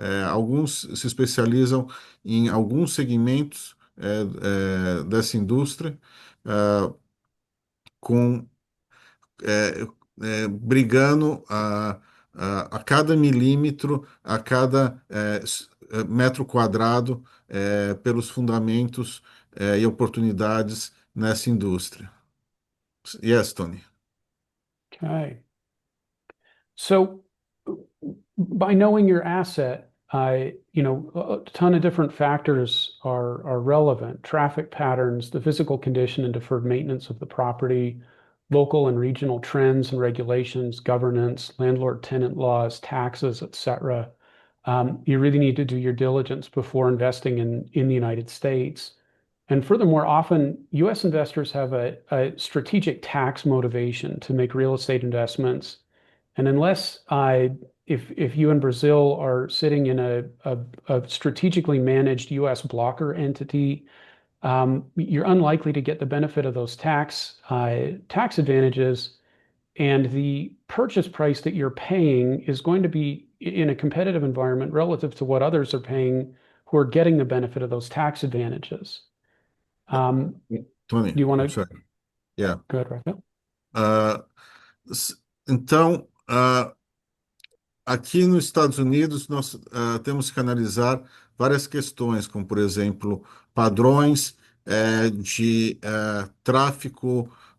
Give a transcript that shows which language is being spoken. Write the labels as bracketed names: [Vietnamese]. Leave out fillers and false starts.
[Portuguese] Alguns se especializam em alguns segmentos dessa indústria, ah, com brigando a cada milímetro, a cada metro quadrado, pelos fundamentos e oportunidades nessa indústria. [English] Yes, Tony. Okay. So by knowing your asset, a ton of different factors are relevant. Traffic patterns, the physical condition and deferred maintenance of the property, local and regional trends and regulations, governance, landlord-tenant laws, taxes, etc. You really need to do your diligence before investing in the United States. And furthermore, often US investors have a strategic tax motivation to make real estate investments. And unless if you in Brazil are sitting in a strategically managed US blocker entity, you're unlikely to get the benefit of those tax advantages, and the purchase price that you're paying is going to be in a competitive environment relative to what others are paying who are getting the benefit of those tax advantages. Tony, Do you want I'm to sorry. Yeah. go ahead, Rafael? [Portuguese] Ah, então, aqui nos Estados Unidos, nós temos que analisar várias questões, como, por exemplo, padrões de tráfico